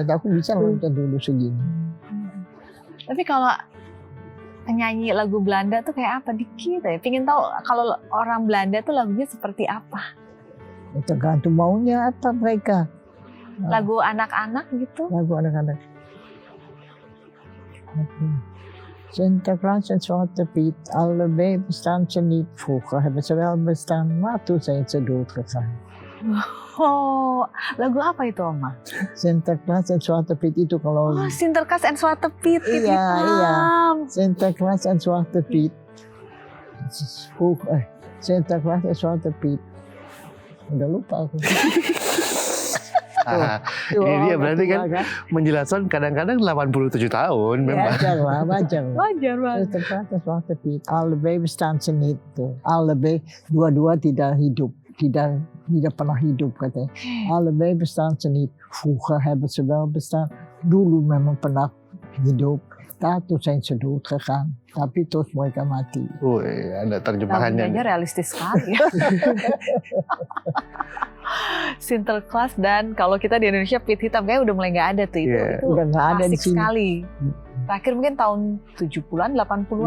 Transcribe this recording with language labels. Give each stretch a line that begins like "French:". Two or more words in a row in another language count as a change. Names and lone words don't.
Indonesian: Aku bisa loncat dulu segini. Tapi kalau penyanyi lagu Belanda tuh kayak apa? Dikit ya. Pengen tahu kalau orang Belanda tuh lagunya seperti apa? Tergantung maunya apa mereka. Lagu anak-anak gitu? Lagu anak-anak.
Dutch: Sinterklaas en Zwarte Piet, alle baby's dansen niet. Vroeger hebben ze wel bestaan, maar toen zijn ze dood gegaan.
Indonesian: Oh, lagu apa itu Oma?
Dutch: Sinterklaas en Zwarte Piet
Indonesian: itu kalau...
Dutch: Oh, Sinterklaas en Zwarte Piet.
Indonesian: Iya.
Dutch: Sinterklaas en Zwarte Piet. Sinterklaas en Zwarte Piet.
Indonesian: Udah lupa aku. Ini dia berarti kan menjelaskan kadang-kadang 87 tahun memang. Wajar banget.
Dutch: Sinterklaas Piet. Alle baby's dansen niet. Alle baby,
Indonesian: dua-dua tidak hidup. Tidak pernah hidup katanya.
Dutch: Alle baby's dansen niet. Vroeger hebben ze wel bestaan.
Indonesian: Dulu memang pernah hidup.
Dutch: Toen zijn ze dood gegaan.
Indonesian: Tapi terus mereka mati. Wih, ada terjemahannya. Lagunya realistis sekali ya. Sinterklaas dan kalau kita di Indonesia Piet Hitam kayak udah mulai nggak ada tuh itu. Yeah. Itu udah nggak ada di sini. Sekali. Terakhir mungkin tahun 70-an, 80-an.